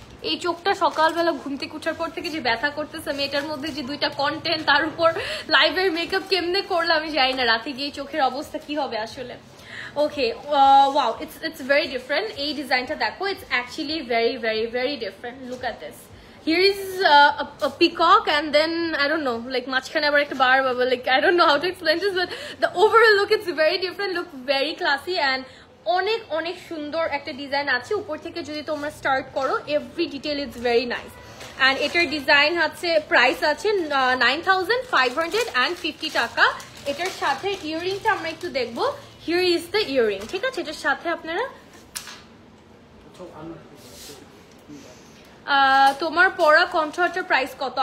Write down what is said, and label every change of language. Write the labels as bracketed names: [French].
[Bangla] এই চোখটা সকালবেলা ঘুম থেকে উঠার পর থেকে যে ব্যথা করতেছে, আমি এটার মধ্যে যে দুইটা কন্টেন্ট, তার উপর লাইভের মেকআপ কেমনে করলাম আমি জানি না, রাতে গিয়ে চোখের অবস্থা কি হবে আসলে। [English] Okay, wow, it's very different. [Bangla] এই ডিজাইনটা দেখো, [English] It's actually very very very different. Look at this, here is a peacock and then I don't know, like [Bangla] মাঝখানে আবার একটা বার, [English] like I don't know how to explain this, but the overall look it's very different, look very classy and [Bangla] অনেক অনেক সুন্দর একটা design আছে। উপর থেকে যদি তোমরা স্টার্ট করো, [English] Every detail is very nice. [Bangla] And এটার ডিজাইন আছে, প্রাইস আছে 9550 টাকা। এটার সাথে ইয়াররিংটা আমরা একটু দেখবো। [English] here is the earring, [Bangla] ঠিক আছে? এটার সাথে আপনারা তোমার পরা কন্ট্রাক্টের প্রাইস কত?